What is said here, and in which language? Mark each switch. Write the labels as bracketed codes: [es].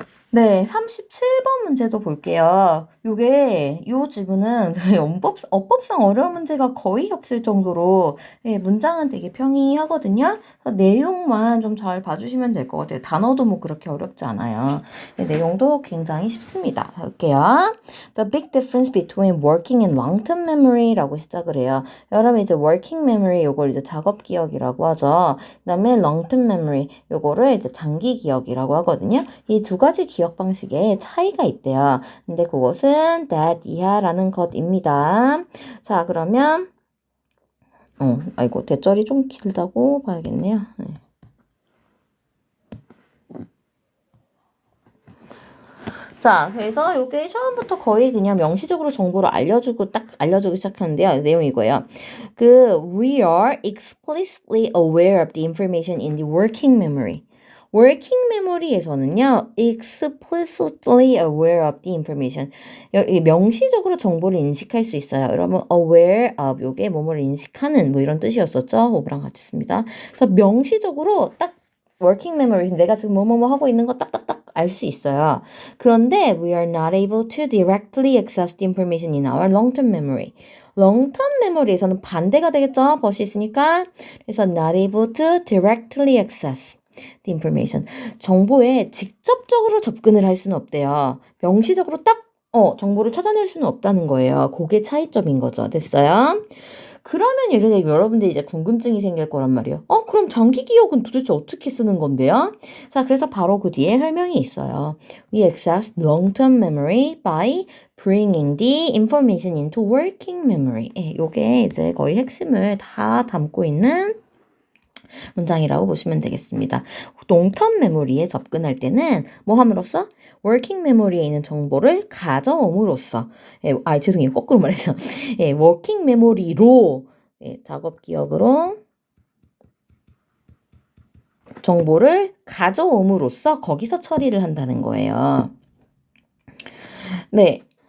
[ko] 네, 37번 문제도 볼게요. 요 지문은 어법상 어려운 문제가 거의 없을 정도로 예, 문장은 되게 평이하거든요. 그래서 내용만 좀 잘 봐주시면 될 것 같아요. 단어도 뭐 그렇게 어렵지 않아요. 네, 내용도 굉장히 쉽습니다. 볼게요. [en] The big difference between working and long-term memory라고 [ko] 시작을 해요. 여러분 이제 working memory 요걸 이제 작업 기억이라고 하죠. 그다음에 long-term memory 요거를 이제 장기 기억이라고 하거든요. 이 두 가지 기억 방식에 차이가 있대요. 근데 그것은 that 이하라는 것입니다. 자, 그러면 아이고 대절이 좀 길다고 봐야겠네요. 네. 자, 그래서 이게 처음부터 거의 그냥 명시적으로 정보를 알려주기 시작하는데요. 내용이 이거예요. [en] We are explicitly aware of the information in the working memory. working memory에서는요, explicitly aware of the information. [ko] 명시적으로 정보를 인식할 수 있어요. 여러분, aware of 요게 뭐뭐를 인식하는 뭐 이런 뜻이었었죠. 오브랑 같이 씁니다. 그래서 명시적으로 딱 working memory, 내가 지금 뭐뭐뭐 하고 있는 거 딱딱딱 알 수 있어요. 그런데 [en] we are not able to directly access the information in our long-term memory. [ko] long-term memory에서는 반대가 되겠죠. 벗이 있으니까. 그래서 [en] not able to directly access the information. [ko] 정보에 직접적으로 접근을 할 수는 없대요. 명시적으로 딱 정보를 찾아낼 수는 없다는 거예요. 그게 차이점인 거죠. 됐어요? 그러면 예를 들면 여러분들이 이제 궁금증이 생길 거란 말이에요. 그럼 장기 기억은 도대체 어떻게 쓰는 건데요? 자, 그래서 바로 그 뒤에 설명이 있어요. [en] We access long-term memory by bringing the information into working memory. [ko] 요게 이제 거의 핵심을 다 담고 있는 문장이라고 보시면 되겠습니다. 롱텀 메모리에 접근할 때는 뭐 함으로써? 워킹 메모리에 있는 정보를 가져옴으로써 죄송해요. 거꾸로 말해서 워킹 메모리로 작업 기억으로 정보를 가져옴으로써 거기서 처리를 한다는 거예요. 네.